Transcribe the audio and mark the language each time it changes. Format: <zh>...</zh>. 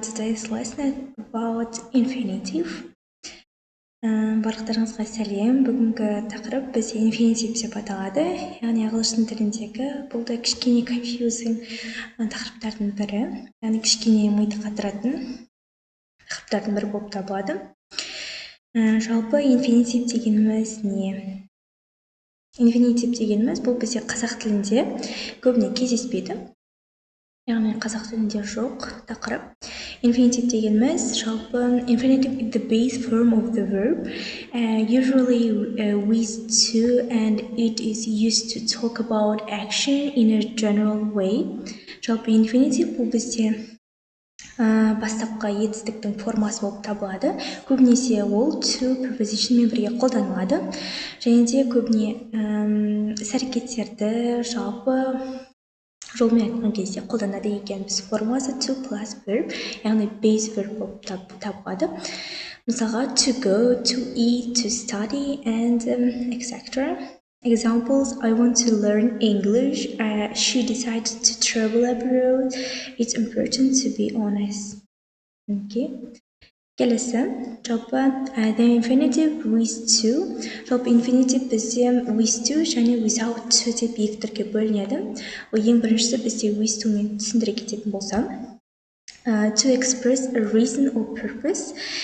<en>Today's lesson about infinitive.</en> <kk>Барлықтарыңызға сәлем. Бүгінгі тақырып бізде infinitive деп аталады. Яғни ағылшын тіліндегі бұл да кішкене confusing тақырыптардың бірі. Яғни кішкене миды қатыратын тақырыптардың бірі болып табылады. Жалпы infinitive дегеніміз не? Infinitive дегеніміз бұл бізде қазақ тілінде көбіне кездеспейді. Яғни қазақ тілінде жоқ тақырып.</kk> <en>Infinitive</en> <kk>дегеніміз жалпы</kk> <en>infinitive is the base form of the verb, usually with to, and it is used to talk about action in a general way.</en> <kk>Жалпы infinitive бұл бізде бастапқы етістіктің формасы болып табылады. Көбінесе ол to prepositionмен бірге қолданылады. Және де көбіне іс-әрекеттерді жалпы жолмен айтқан кезде қолданады екенбіз. Формасы to plus verb, яғни base verb болып табылады. Мысалға to go, to eat, to study, and etc.</kk> <en>Examples: I want to learn English. She decided to travel abroad. It's important to be honest. Okay.</en> <kk>Келесі, жалпы</kk> <en>the infinitive with to.</en> <kk>Жалпы infinitive бізде with to және without to деп екі түрге бөлінеді. Ең біріншісі бізде with to мен түсіндіре кететін болсам,</kk> <en>to express a reason or purpose.</en>